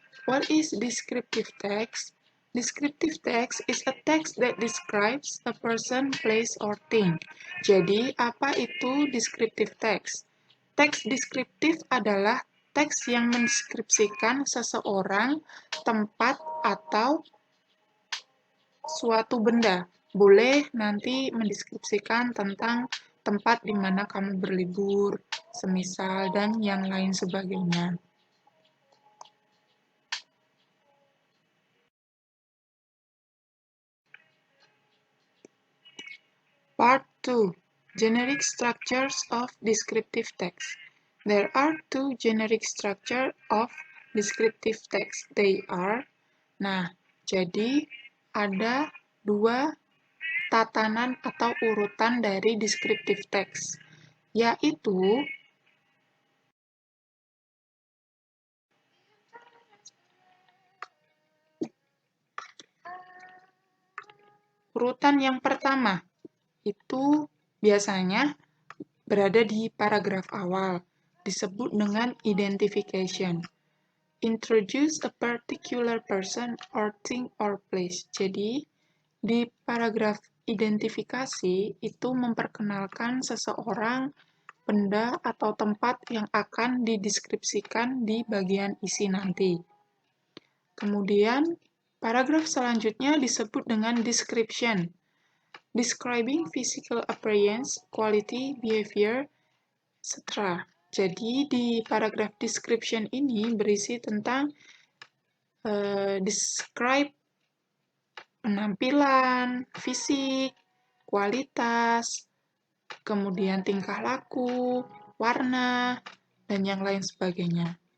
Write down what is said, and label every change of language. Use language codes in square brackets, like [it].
[en] What is descriptive text? Descriptive text is a text that describes a person, place, or thing. [id] Jadi, apa itu descriptive text? Teks deskriptif adalah teks yang mendeskripsikan seseorang, tempat, atau suatu benda. Boleh nanti mendeskripsikan tentang tempat di mana kamu berlibur, semisal, dan yang lain sebagainya. [en] Part 2. Generic structures of descriptive text. There are two generic structures of descriptive text. They are, [id] jadi ada dua tatanan atau urutan dari descriptive text, yaitu urutan yang pertama itu biasanya berada di paragraf awal, disebut dengan identification. [en] Introduce a particular person or thing or place. [id] Jadi, di paragraf identifikasi itu memperkenalkan seseorang, benda, atau tempat yang akan dideskripsikan di bagian isi nanti. Kemudian, paragraf selanjutnya disebut dengan description. [en] Describing physical appearance, quality, behavior, etc. [id] Jadi, di paragraf description ini berisi tentang describe penampilan, fisik, kualitas, kemudian tingkah laku, warna, dan yang lain sebagainya.